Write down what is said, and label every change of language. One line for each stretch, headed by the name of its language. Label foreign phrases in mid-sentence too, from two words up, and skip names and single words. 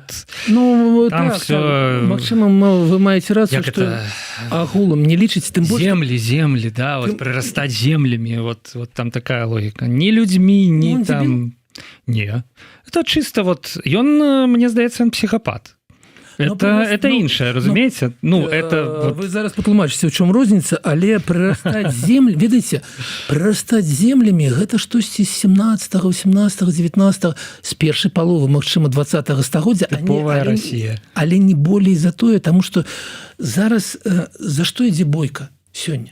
Russian: ну, там так, все...
Belarusian: Магчыма, вы маеце рацыю, што агулам не лічыць, тым больш... Землі, да, вот прырастаць землямі,
Russian: вот там такая логіка.
Belarusian: Ні людзьмі, ні там...
Russian: Не. Это чисто вот...
Belarusian: Ён, мне здаецца,
Russian: он психопат. Это
Belarusian: іншае, разумееце?
Russian: Это...
Belarusian: Вы зараз патлумачыце, у чым розніца, але прырастаць землі... Ведаеце, прырастаць землямі гэта штосьці з 17-го, 18-го, 19-го, з першай паловы, магчыма, 20-го стагоддзя. Тыповая Расія. Але не болей за тое, таму што зараз за што ідзе бойка сёння?